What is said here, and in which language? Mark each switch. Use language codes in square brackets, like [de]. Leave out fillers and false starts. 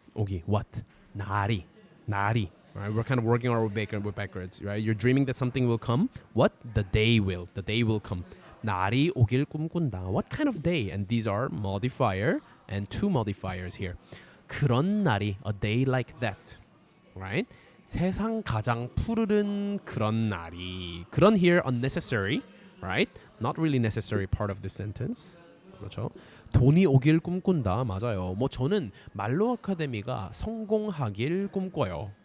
[en] 오기, what? 날이. Right? We're kind of working our way backwards. Right? You're dreaming that something will come. What? The day will come. 날이 오길 꿈꾼다. What kind of day? And these are modifier and 2 modifiers here. 그런 날이, a day like that. Right? [ko] 세상 가장 푸르른 그런 날이. [en] 그런 here unnecessary. Right? Not really necessary part of the sentence. [ko] 그렇죠? 돈이 오길 꿈꾼다. 맞아요. 뭐 저는 말로 아카데미가 성공하길 꿈꿔요.